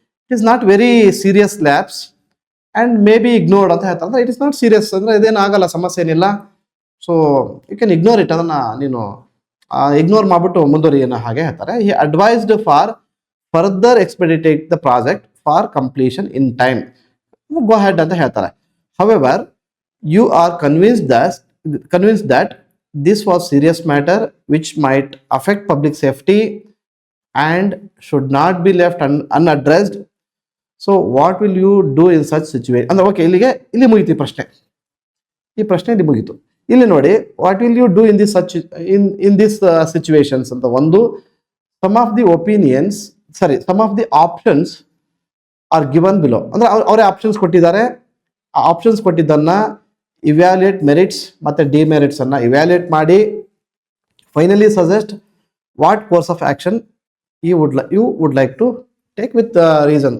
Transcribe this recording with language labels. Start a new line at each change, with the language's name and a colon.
English: it is not very serious lapse and may be ignored
Kannada: ಅಂತ ಹೇಳ್ತಾರೆ. ಅಂದರೆ
English: it is not serious
Kannada: ಅಂದರೆ ಇದೇನು ಆಗಲ್ಲ, ಸಮಸ್ಯೆ ಏನಿಲ್ಲ.
English: so you can ignore it,
Kannada: ಅದನ್ನು ನೀನು ಇಗ್ನೋರ್ ಮಾಡಿಬಿಟ್ಟು ಮುಂದುವರಿಯೋಣ ಹಾಗೆ ಹೇಳ್ತಾರೆ.
English: He advised for further expedite the project for completion in time.
Kannada: Go head ಅಂತ ಹೇಳ್ತಾರೆ.
English: However you are convinced that this was serious matter which might affect public safety and should not be left unaddressed. So what will you do in such situation?
Kannada: ಅಂದ್ರೆ okay, ಇಲ್ಲಿ ಮುಗಿತು ಈ ಪ್ರಶ್ನೆ ಇಲ್ಲಿ ಮುಗಿತು. ಇಲ್ಲಿ ನೋಡಿ,
English: what will you do in this in this situations
Kannada: ಅಂತ ಒಂದು,
English: Some of the options are given below.
Kannada: ಅಂದ್ರೆ ಅವರೇ ಆಪ್ಷನ್ಸ್ ಕೊಟ್ಟಿದ್ದಾರೆ. ಆ ಆಪ್ಷನ್ಸ್ ಕೊಟ್ಟಿದ್ದನ್ನ ಇವ್ಯಾಲ್ಯೂಯೇಟ್ ಮೆರಿಟ್ಸ್ ಮತ್ತು ಡಿಮೆರಿಟ್ಸ್ ಅನ್ನು ಇವ್ಯಾಲ್ಯೂಯೇಟ್ ಮಾಡಿ
English: Finally suggest what course of action you would like to take with reason.